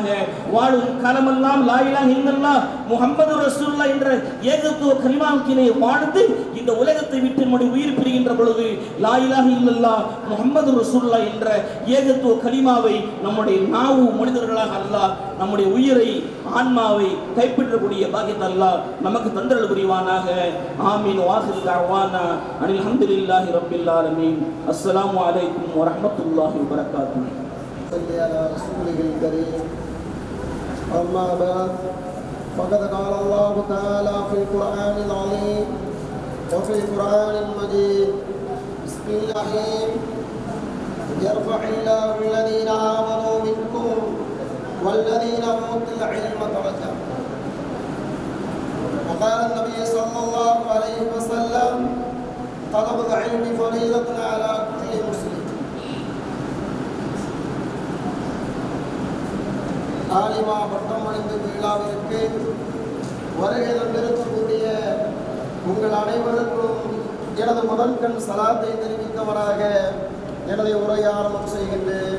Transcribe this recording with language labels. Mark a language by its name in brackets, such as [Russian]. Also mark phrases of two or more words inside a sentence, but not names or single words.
[Tamil] வாழும் காலமெல்லாம் [Arabic] لا إله إلا الله محمد رسول الله [Tamil] என்ற ஏகத்துவ கலிமாவிலே வாழ்ந்து இந்த உலகத்தை விட்டு நம்முடைய உயிர் பிரிகின்ற பொழுது [Arabic] لا إله إلا الله محمد رسول الله [Tamil] என்ற ஏகத்துவ கலிமாவை நம்முடைய நாவு மனிதர்களாக அல்லாஹ் நம்முடைய உயிரை ஆன்மாவை கைப்பற்றக்கூடிய பாக்கியத்தை அல்லாஹ் நமக்கு தந்தருள் புரிவானாக. ஆமீன். [Arabic] وآخر دعوانا أن الحمد لله رب العالمين. السلام عليكم ورحمة الله وبركاته. صلى على رسوله الكريم. أما بعد، فقد قال الله تعالى في القرآن العظيم وفي القرآن المجيد: بسم الله يرفع الله الذين آمنوا منكم والذين أوتوا العلم درجات. وقال النبي صلى الله عليه وسلم: طلب العلم فريضة على كل مسلم. [Tamil] ஆலிமா பட்டம் அளித்த விழாவிற்கு வருகை தந்திருக்கக்கூடிய உங்கள் அனைவருக்கும் எனது முதன்கண் சலாத்தை தெரிவித்தவராக எனது உரையை ஆரம்பம் செய்கின்றேன்.